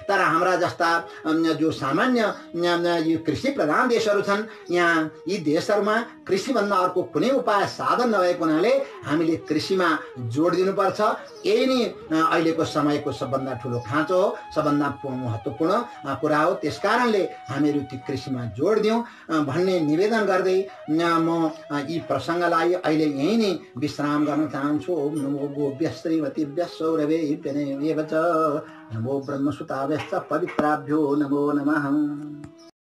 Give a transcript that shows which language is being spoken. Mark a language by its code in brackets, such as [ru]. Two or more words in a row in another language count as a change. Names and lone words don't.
[ne] तर हाम्रा जस्ता जो जो सामान्य यो कृषि प्रधान देशहरू छन्, यहाँ यी देशहरूमा कृषिभन्दा अर्को कुनै उपाय साधन नभएको हुनाले हामीले कृषिमा जोड दिनुपर्छ। यही नै अहिलेको समयको सबभन्दा ठुलो खाँचो हो, सबभन्दा महत्त्वपूर्ण कुरा हो। त्यसकारणले हामीहरू ती कृषिमा जोड दिउँ भन्ने निवेदन गर्दै म यी प्रसङ्गलाई अहिले यही नै विश्राम गर्न चाहन्छु। [sa] ओम नमो गोभ्यः श्रीमतीभ्यः सौरभेभ्यः नमो ब्रह्मसुताभ्यश्च पवित्राभ्यो नमो नमः।